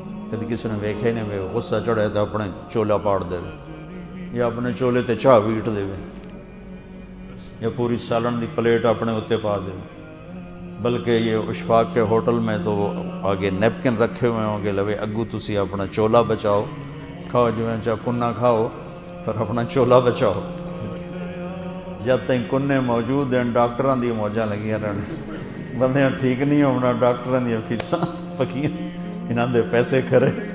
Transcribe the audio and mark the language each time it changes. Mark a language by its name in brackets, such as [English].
[Punjabi] کدی کسی نے ویکھے نہیں وے غصہ چڑھے تو اپنے چولا پھاڑ دے یا اپنے چولے تے چاہ ویٹ دے یا پوری سالن دی پلیٹ اپنے اتنے پا دے. [Urdu] بلکہ یہ اشفاق کے ہوٹل میں تو آگے نیپکن رکھے ہوئے ہوں گے، [Punjabi] لوے اگو تسی اپنا چولا بچاؤ، کھاؤ جو ہے چاہ کنہ کھاؤ پر اپنا چولا بچاؤ. جب تک کنے موجود ہیں ڈاکٹراں دی موجاں لگیاں رہن، بندیاں ٹھیک نہیں ہونا، ڈاکٹراں دی فیساں پکیاں، انہاں دے پیسے کھرے.